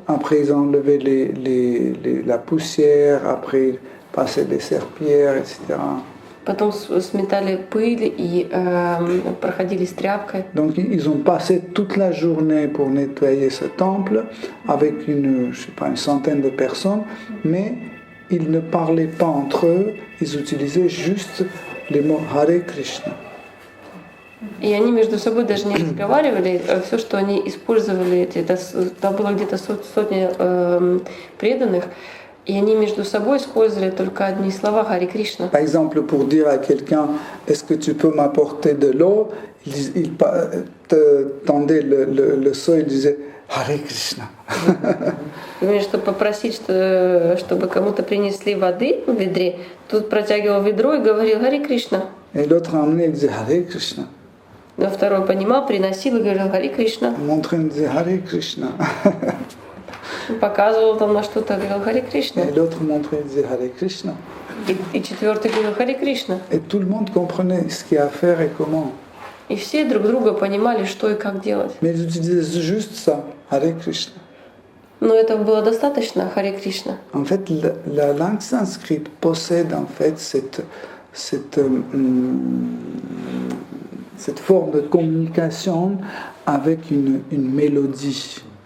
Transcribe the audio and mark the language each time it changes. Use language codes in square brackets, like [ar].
[fr] Après, ils ont enlevé la poussière, après, ils passaient des serpillères, etc. [ru] Потом сметали пыль и проходили с тряпкой. [fr] Donc, ils ont passé toute la journée pour nettoyer ce temple avec je sais pas, une centaine de personnes, mais ils ne parlaient pas entre eux, ils utilisaient juste les mots Hare Krishna. [ru] И они между собой даже не разговаривали. Все, что они использовали, там было где-то сотни преданных, и они между собой использовали только одни слова Хари Кришна. [fr] Par exemple, pour dire à quelqu'un, est-ce que tu peux m'apporter de l'eau, il tendait le seau, il disait Hare Krishna. [ru] Например, чтобы попросить, чтобы кому-то принесли воды в ведре, тут протягивал ведро и говорил Хари Кришна. [fr] Et l'autre a amené, il disait Hare Krishna. [ru] Но второй понимал, приносил и говорил Хари Кришна. [fr] Montré, il disait Hare Krishna. [ru] Показывал там на что-то, говорил Хари Кришна. [fr] Et l'autre montrait, il disait Hare Krishna. [ru] И четвертый говорил Хари Кришна. [fr] Et tout le monde comprenait ce qu'il y a à faire et comment. [ru] И все друг друга понимали, что и как делать. [fr] Mais ils utilisaient juste ça, Hare Krishna. [ru] Но этого было достаточно, Хари Кришна. [fr] En fait, la langue sanskrite possède en fait cette forme de communication avec une mélodie.